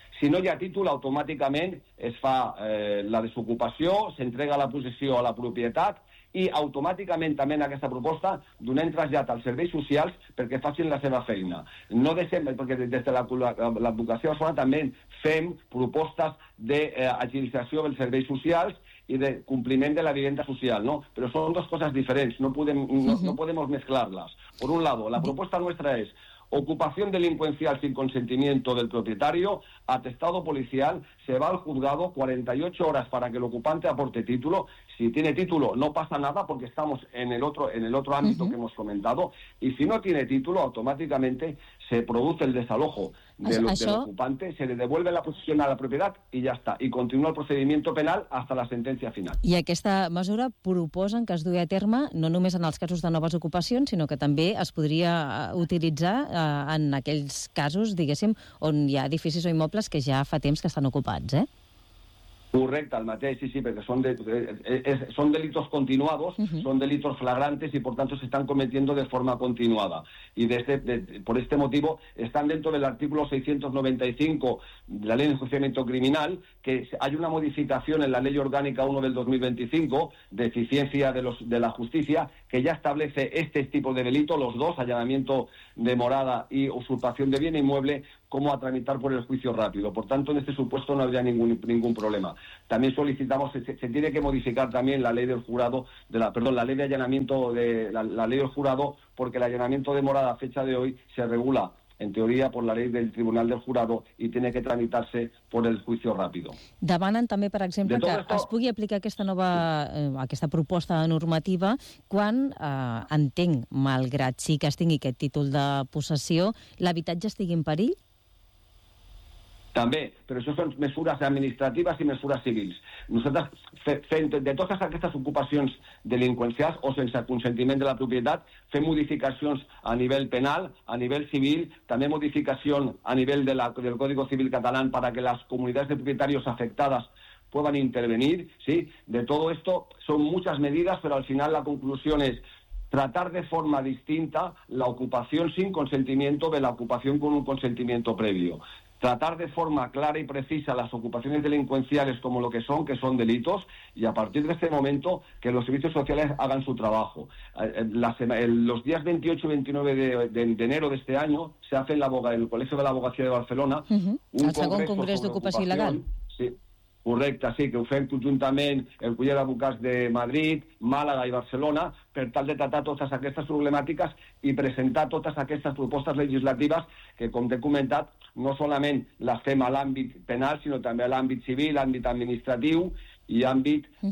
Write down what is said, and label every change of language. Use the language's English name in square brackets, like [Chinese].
[Catalan] Si no hi ha títol, automàticament es fa la desocupació, s'entrega la possessió a la propietat i automàticament també en aquesta proposta donem trasllat als serveis socials perquè facin la seva feina. No deixem, perquè des de l'advocació de Barcelona també fem propostes d'agilització dels serveis socials [Spanish] y de cumplimiento de la vivienda social, ¿no? Pero son dos cosas diferentes, no podemos mezclarlas. Por un lado, la propuesta nuestra es ocupación delincuencial sin consentimiento del propietario, atestado policial, se va al juzgado 48 horas para que el ocupante aporte título. Si tiene título, no pasa nada porque estamos en el otro ámbito que hemos comentado. Y si no tiene título, automáticamente se produce el desalojo del ocupante, se le devuelve la posesión a la propiedad y ya está. Y continúa el procedimiento penal hasta la sentencia final. [Catalan] I aquesta mesura proposen que es dugui a terme no només en els casos de noves ocupacions, sinó que també es podria utilitzar en aquells casos, diguéssim, on hi ha edificis o immobles que ja fa temps que estan ocupats, eh? Correcte, el mateix, sí, perquè són, són [Spanish] delitos continuados, [Catalan] són [Spanish] delitos flagrantes [Catalan] i, per tant, [Spanish] se estan cometiendo de forma continuada. [Catalan] I per [Spanish] este motivo estan dentro del artículo 695 de la Ley de Enjuiciamiento Criminal, que hay una modificación en la Ley Orgánica 1 del 2025 de eficiencia de la justicia, que ya establece este tipo de delito, los dos, allanamiento de morada y usurpación de bien inmueble, como a tramitar por el juicio rápido. Por tanto, en este supuesto no habría ningún problema. También solicitamos, se tiene que modificar también la ley del jurado, la ley de allanamiento, la ley del jurado, porque el allanamiento de morada a fecha de hoy se regula, en teoría, por la ley del Tribunal del Jurado y tiene que tramitarse por el juicio rápido. [Catalan] Demanen també, per exemple, que es pugui aplicar aquesta nova, aquesta proposta de normativa quan, entenc, malgrat sí que es tingui aquest títol de possessió, l'habitatge estigui en perill? També, però això són mesures administratives i mesures civils. Nosaltres, de totes aquestes ocupacions delinqüencials o sense consentiment de la propietat, fem modificacions a nivell penal, a nivell civil, també modificació a nivell de del Código Civil Català perquè les comunitats de propietaris afectades puguin intervenir. ¿Sí? De tot això són moltes mesures, però al final la conclusió és [Spanish] tratar de forma distinta [Catalan] la ocupació [Spanish] sin consentimiento [Catalan] de la ocupació [Spanish] con un consentimiento previo. Tratar de forma clara y precisa las ocupaciones delincuenciales como lo que son delitos, y a partir de este momento que los servicios sociales hagan su trabajo. Los días 28 y 29 de enero de este año se hace en el Colegio de la Abogacía de Barcelona [Catalan] un segon congrés d'ocupació il·legal. Sí, correcte, sí, que ho fem conjuntament el Col·legi d'Advocats de Madrid, Màlaga i Barcelona, per tal de tratar totes aquestes problemàtiques i presentar totes aquestes propostes legislatives que, com t'he comentat, no solament les fem a l'àmbit penal, sinó també a l'àmbit civil, àmbit administratiu i àmbit